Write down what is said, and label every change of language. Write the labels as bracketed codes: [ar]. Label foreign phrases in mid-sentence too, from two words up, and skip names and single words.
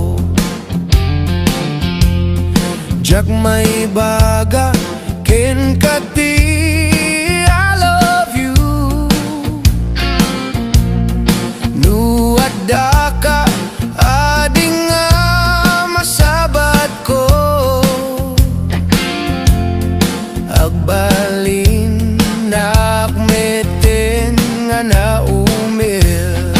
[ilo] Jak may baga, ken kati, [en] I love you. [ilo] Nuadda ka, ading nga masabat ko. Agbalin, nakmetin nga naumil.